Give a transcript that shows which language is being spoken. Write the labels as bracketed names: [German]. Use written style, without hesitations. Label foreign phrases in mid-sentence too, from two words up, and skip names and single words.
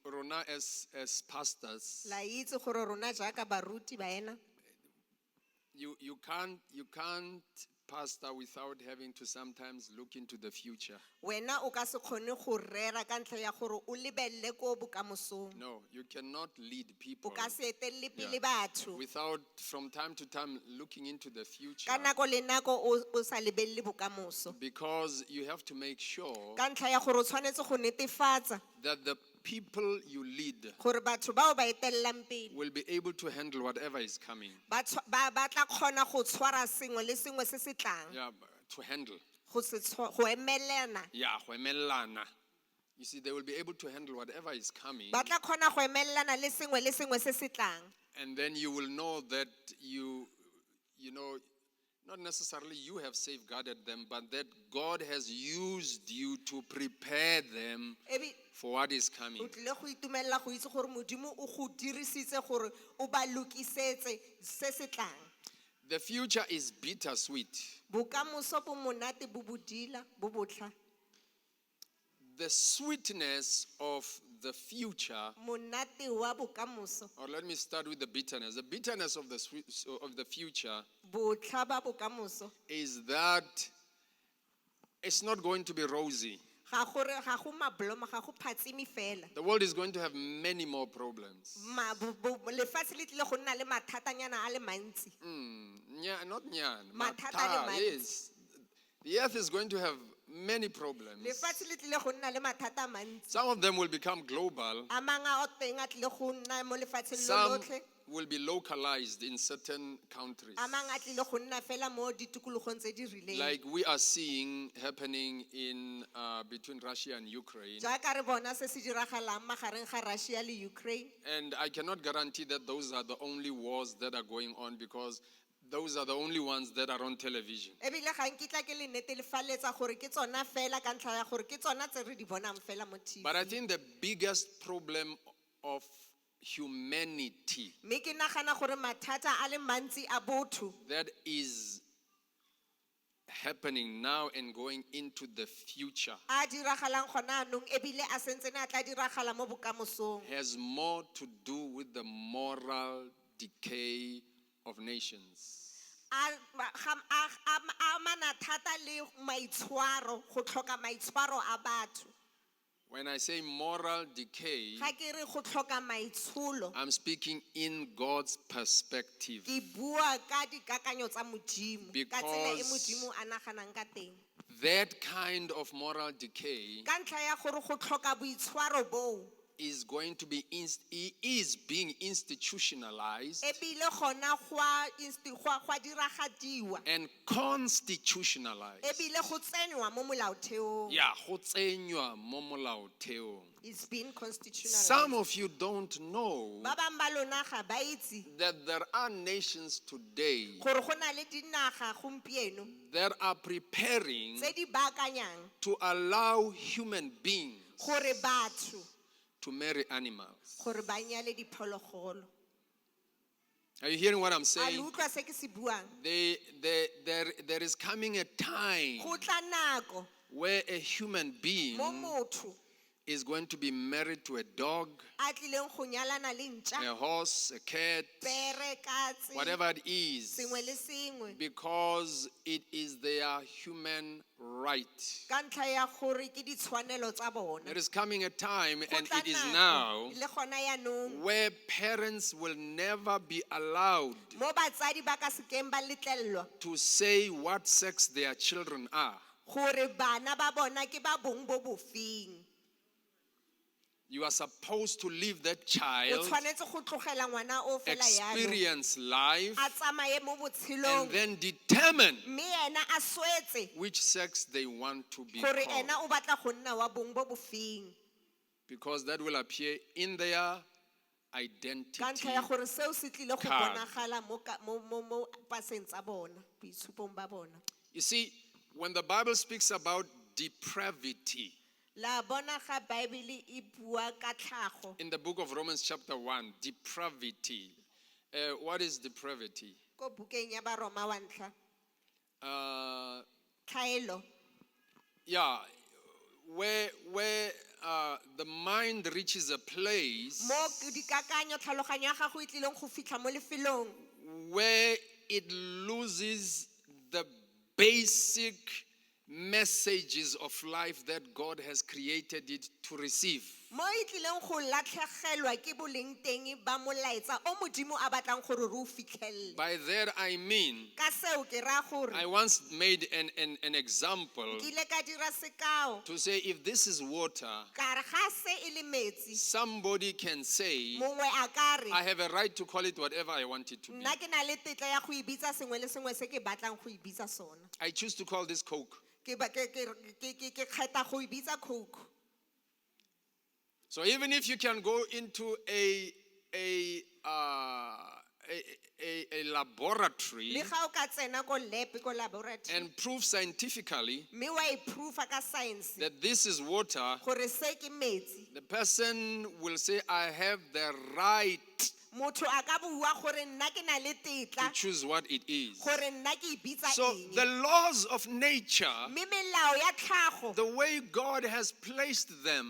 [English] rona as pastors, [Tswana] La itse gore rona jaaka baruti baena [English] you can't pastor without having to sometimes look into the future. [Tswana] wena o ka se kgone go rera ka ntlha ya gore o lebelele ko bokamosong. [English] No, you cannot lead [Tswana] O [English] people [Tswana] ka se etelele pele [English] Yeah. [Tswana] batho [English] without from time to time looking into the future, [Tswana] ka nako le nako o sa lebelele bokamoso. [English] because you have to make sure [Tswana] Ka ntlha ya gore o tshwanetse go netefatsa [English] that the people you lead [Tswana] gore batho bao ba etellang pele [English] will be able to handle whatever is coming. [Tswana] ba tla kgona go tshwara sengwe le sengwe se se tlang [English] Yeah, to handle. [Tswana] go emelana. Yeah, go emelana. [English] You see, they will be able to handle whatever is coming, [Tswana] Ba tla kgona go emelana le sengwe se se tlang. [English] and then you will know that you know, not necessarily you have safeguarded them, but that God has used you to prepare them [Tswana] Ebi [English] for what is [Tswana] o [English] coming. [Tswana] tlile go itumelela go itse gore modimo o go dirisitse gore o ba lokisetse se se tlang. [English] The future is bittersweet. [Tswana] Bokamoso bo monate bo bodila bo botlha. [English] The sweetness of the future, [Tswana] Monate wa bokamoso [English] or let me start with the bitterness. The bitterness of the future [Tswana] botlha ba bokamoso [English] is that it's not going to be rosy. [Tswana] ga go mabloma ga go phatsimi fela. [English] The world is going to have many more problems. [Tswana] Lefatshe le tlile go nna le mathatanyana a le mantsi. [English] Not nyan. [Tswana] Mathata a le Matha, mantsi. [English] yes. The earth is going to have many problems. [Tswana] Lefatshe le tlile go nna le mathata a mantsi. [English] Some of them will become global. [Tswana] A mang a teng a tlile go nna mo lefatsheng [English] Some [Tswana] lo lotlhe. [English] will be localized in certain countries. [Tswana] A mang a tlile go nna fela mo ditikologong tse di rileng. [English] Like we are seeing happening in between Russia and Ukraine. [Tswana] Jaaka re bona se se diragalang magareng ga Russia le Ukraine. [English] And I cannot guarantee that those are the only wars that are going on, because those are the only ones that are on television. [Tswana] Ebile ga nkitla ke le netefaletsa gore ke tsona fela ka ntlha ya gore ke tsona tse re di bonang fela mo TV. [English] But I think the biggest problem of humanity [Tswana] Me ke nagana gore mathata a le mantsi a botho [English] that is happening now and going into the future [Tswana] a diragalang gona anong ebile a sentse a tla diragala mo bokamosong [English] has more to do with the moral decay of nations. [Tswana] a mana thata le maitshwaro go tlhoka maitshwaro a batho. [English] When I say moral decay, [Tswana] Ga ke re go tlhoka maitsholo [English] I'm speaking in God's perspective. [Tswana] ke bua ka dikakanyo tsa modimo ka tsela e [English] Because [Tswana] modimo a naganang ka teng. [English] that kind of moral decay [Tswana] Ka ntlha ya gore go tlhoka boitshwaro boo [English] is going to be is being institutionalized [Tswana] ebile gona gwa diragadiwa [English] and constitutionalized. [Tswana] ebile go tsenywa mo molaotheong. Yeah, go tsenywa mo molaotheong. [English] It's been constitutionalized. Some of you don't know [Tswana] Ba bang ba lona ga ba itse [English] that there are nations today [Tswana] gore go na le dinaga gompieno [English] that are preparing [Tswana] tse di baakanyang [English] to allow human beings [Tswana] gore batho [English] to marry animals. [Tswana] gore ba nyale diphologolo. [English] Are you hearing what I'm [Tswana] A le [English] saying? [Tswana] utlwa se ke se buang? [English] There is coming a time [Tswana] Go tla nako [English] where a human being [Tswana] mo motho [English] is going to be married to a dog, [Tswana] a tlileng go nyalana le ntša, [English] a horse, a cat, [Tswana] pere, katse, [English] whatever it is, [Tswana] sengwe le sengwe, [English] because it is their human right. [Tswana] ka ntlha ya gore ke ditshwanelo tsa bona. [English] There is coming a time, [Tswana] Go [English] and [Tswana] tla [English] it is [Tswana] nako, [English] now, [Tswana] le gona yaanong [English] where parents will never be allowed [Tswana] mo batsadi ba ka sekeng ba letlellwa [English] to say what sex their children are. [Tswana] gore bana ba bona ke ba bong bo bofeng. [English] You are supposed to leave that [Tswana] O [English] child, [Tswana] tshwanetse go tlogela ngwana o fela yalo [English] experience life, [Tswana] a tsamaye mo [English] and [Tswana] botshelong [English] then determine [Tswana] mme ena a swetse [English] which sex they want to be [Tswana] gore [English] called. [Tswana] ena o batla go nna wa bong bo bofeng, [English] Because that will appear in their [Tswana] ka [English] identity. [Tswana] ntlha ya gore seo se tlile go [English] card. [Tswana] bonagala mo paseng tsa bona, boitshupong ba bona. [English] You see, when the Bible speaks about depravity, [Tswana] La bona ga Bible e bua ka tlhago [English] in the book of Romans chapter 1, depravity. What is depravity? [Tswana] ko bukeng ya Baroma wa ntlha. Uh, Tlhaelo [English] yeah, where the mind reaches a place [Tswana] mo dikakanyo tlhaloganyo ya gago e tlileng go fitlha mo lefelong [English] where it loses the basic messages of life that God has created it to receive. [Tswana] mo e tlileng go latlhegelwa ke boleng teng ba molaetsa o modimo a batlang gore re o fitlhelele. [English] By that I mean, [Tswana] Ka seo ke ra gore [English] I once made an example [Tswana] ke ile ka dira sekao [English] to say if this is water, [Tswana] ka re ga se e le metsi [English] somebody can say, [Tswana] mongwe a ka re [English] I have a right to call it whatever I want it to be. [Tswana] nna ke na le tetla ya go ibitsa sengwe le sengwe se ke batlang go ibitsa sona. [English] I choose to call this Coke. [Tswana] Ke kgetha go ibitsa Coke. [English] So even if you can go into a laboratory [Tswana] Le ga o ka tsena ko lab ko laboratory [English] and prove scientifically [Tswana] mme wa e proofa ka science [English] that this is water, [Tswana] gore se ke metsi, [English] the person will say, I have the right [Tswana] motho a ka bua gore nna ke na le [English] to [Tswana] tetla [English] choose what it is. [Tswana] gore nna ke ibitsa [English] So [Tswana] eng. [English] the laws of nature, [Tswana] Mme melao ya tlhago [English] the way God has placed them,